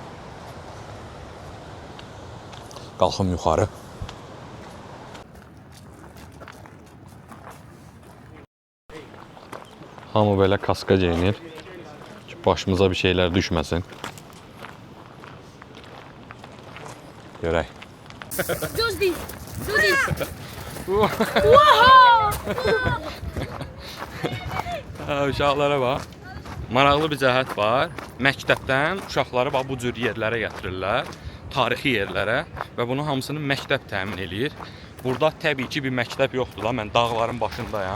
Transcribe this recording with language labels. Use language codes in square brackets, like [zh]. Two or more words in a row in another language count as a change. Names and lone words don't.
[az] Qalxım yuxarı. Hamı belə kaska geyinir ki, başımıza bir şeylər düşməsin. Görək. [en] Do this. Do this. [az] Uşaqlara bax. Maraqlı bir cəhət var. Məktəbdən uşaqları bax bu cür yerlərə gətirirlər. Tarixi yerlərə və bunu hamısını məktəb təmin eləyir. Burada təbii ki bir məktəb yoxdur da. Mən dağların başındayam.